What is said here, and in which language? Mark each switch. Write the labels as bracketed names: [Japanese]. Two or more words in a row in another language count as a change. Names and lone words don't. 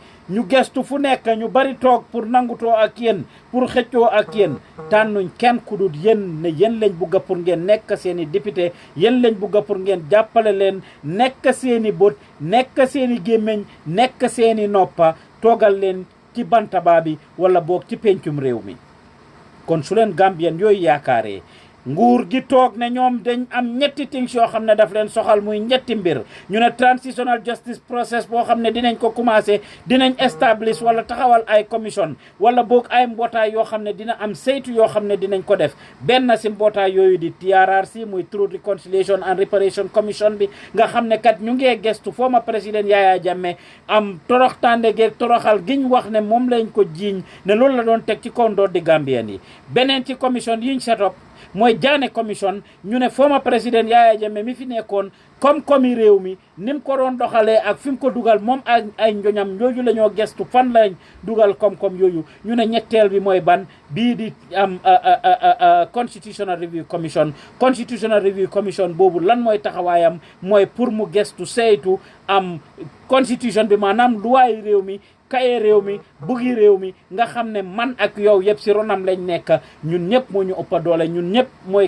[Wolof] ñu gestu fu nekk ñu bari toog pour nangutoo ak yéen pour xëccoo ak yéen tànnuñ kenn ku dul yéen ne yéen lañ bugga pour ngeen nekk seen i député yéen lañ bugga pour ngeen jàppale leen nekk seen i bët nekk seen i gémmiñ nekk seen i noppa toogal leen ci bantaba bi wala boog ci pencum réew mi kon su leen Gambien yooyu yaakaaree nguur gi toog ne ñoom dañ am ñetti things yoo xam ne daf leen soxal muy ñetti mbir ñu ne [English] transitional justice process [Wolof] boo xam ne dinañ ko commencé dinañ establish wala taxawal ay commission wala boog ay mbootaay yoo xam ne dina am saytu yoo xam ne dinañ ko def benn si mbootaay yooyu di TRRC muy Truth Reconciliation and Reparation Commission bi nga xam ne kat ñu ngee gestu former président Yaya Jammeh am toroxtande geeg toroxal giñ wax ne moom lañ ko jiiñ ne loolu la doon teg ci kaw ndoor di Gambien yi beneen ci commission yiñ [English] set up [Wolof] mooy Jaane commission ñu ne former président Yaya Jammeh mi fi nekkoon koom-koomi réew mi ni mu ko doon doxalee ak fi mu ko dugal moom ak ay njoñam yooyu la ñoo gestu fan lañ dugal koom-koom yooyu ñu ne ñetteel bi mooy ban bii di am [English] constitutional review commission [Wolof] boobu lan mooy taxawaayam mooy pour mu gestu saytu am constitution bi maanaam luwaay réew mi kaye réew mi buggi réew mi nga xam ne man ak yow yëpp si ronam lañ nekk ñun ñëpp moo ñu ëppa doole ñun ñëpp mooy